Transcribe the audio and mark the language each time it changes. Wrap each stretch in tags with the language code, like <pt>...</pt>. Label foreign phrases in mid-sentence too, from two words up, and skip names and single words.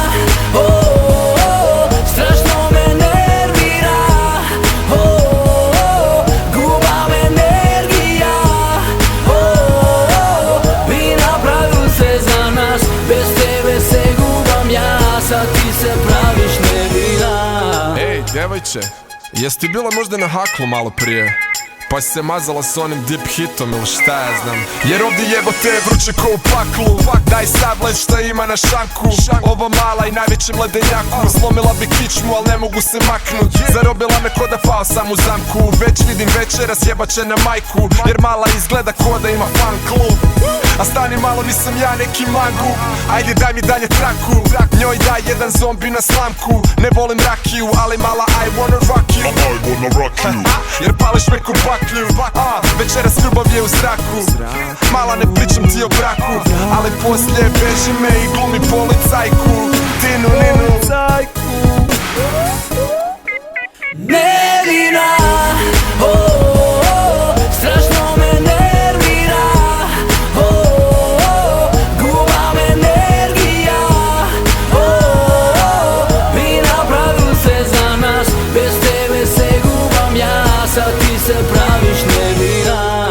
<mk>Страшно ме нервира, губам енергија, би направил се за нас, без тебе се губам јас, а ти се правиш невина.</mk> <bs>Ej, djevojče, jesi ti bila možda na haklu malo prije? Pa si se mazala s onim dip hitom ili šta ja znam. Jer ovdje jebote je vruće ko u paklu. Daj sad led šta ima na šanku. Ovo mala i najvećem ledenjaku. Slomila bi kičmu al ne mogu se maknut. Zarobila me ko da pao sam u zamku. Već vidim večeras jebaće na majku. Jer mala izgleda ko da ima fan klub. A stani malo, nisam ja neki mangu. Ajde daj mi dalje traku. Njoj daj jedan zombi na slamku. Ne volim rakiju, ali mala</bs> <en>I wanna rock you.</en> <bs>Jer pališ me ko baklju. Večeras ljubav je u zraku. Mala ne pričam ti o braku, ali poslije beži me i glumi policajku. Tinu ninu</bs> <mk>Невина, страшно ме нервира, губам енергија, би направил се за нас, без тебе се губам ја,</mk> <bs>sad ti se praviš nevina.</bs>